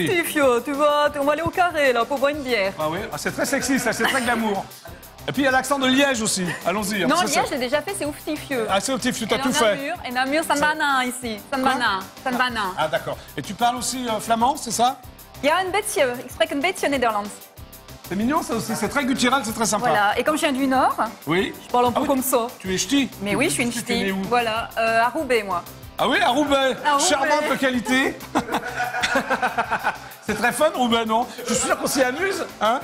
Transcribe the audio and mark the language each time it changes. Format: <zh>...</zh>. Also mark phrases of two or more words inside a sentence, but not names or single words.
<fr>Ouftifieux, tu vois, on va aller au carré là pour boire une bière. Ah oui, c'est très sexy, ça, c'est très glamour. Et puis il y a l'accent de Liège aussi. Allons-y. Non, Ça, Liège, j'ai déjà fait, c'est ouftifieux. Ah, c'est au petit, tu as Et tout fait. Et Namur, ça me banane ici. Ça me banane. Ça me banane. Ah, d'accord. Et tu parles aussi flamand, c'est ça? Il y a un</fr> <nl>beetje, ik spreek een beetje Nederlands.</nl> <fr>C'est mignon, ça aussi. C'est très guttural, c'est très sympa. Voilà. Et comme je viens du Nord, Oui. je parle un peu oui. comme ça. Tu es ch'ti? Mais oui, je suis une Tu es né ch'ti. où? Voilà, à Roubaix, moi. Ah oui, à Roubaix. À Roubaix. Charmante localité. C'est très fun, Roubaix, non? Je suis sûr qu'on s'y amuse, hein?</fr>